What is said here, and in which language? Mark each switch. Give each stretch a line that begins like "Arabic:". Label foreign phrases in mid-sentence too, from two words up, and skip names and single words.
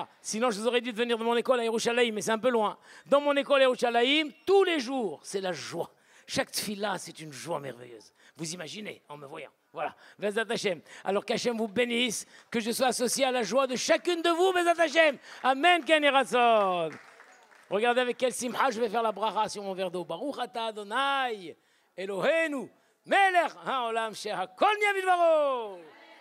French: Sinon, je vous aurais dit de venir de mon école à Yerushalayim, mais c'est un peu loin. Dans mon école à Yerushalayim, tous les jours, c'est la joie. Chaque tefila, c'est une joie merveilleuse. Vous imaginez, en me voyant.
Hebrew: Voilà, בעזרת השם.
French: Alors qu'Hachem vous bénisse, que je sois associé à la joie de chacune de vous,
Hebrew: בעזרת השם. אמן, כן הרצון.
French: Regardez avec quel simcha je vais faire la bracha sur mon verre d'eau.
Hebrew: ברוך אתה אדוני, אלוהינו, מלך העולם שהכל נ היה בדברו.